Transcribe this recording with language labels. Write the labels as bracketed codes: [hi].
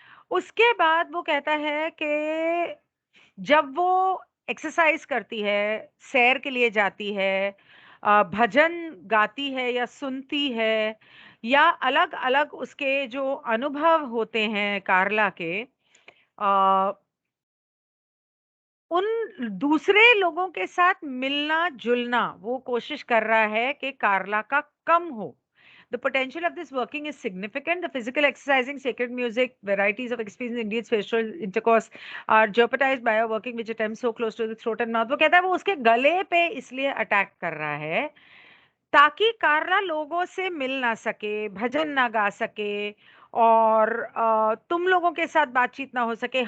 [hi] उसके बाद वो कहता है कि जब वो एक्सरसाइज करती है, सैर के लिए जाती है, भजन गाती है या सुनती है, या अलग-अलग उसके जो अनुभव होते हैं कार्ला के, अ, उन दूसरे लोगों के साथ मिलना-जुलना वो कोशिश कर रहा है कि कार्ला का कम हो। [en] The potential of this working is significant. The physical exercising, sacred music, varieties of experience, Indian spiritual intercourse are jeopardized by a working which attempts so close to the throat and mouth. [hi] वो कहता है वो उसके गले पे इसलिए attack कर रहा है ताकि कार्ला लोगों से मिल ना सके, भजन ना गा सके और तुम लोगों के साथ बातचीत ना हो सके।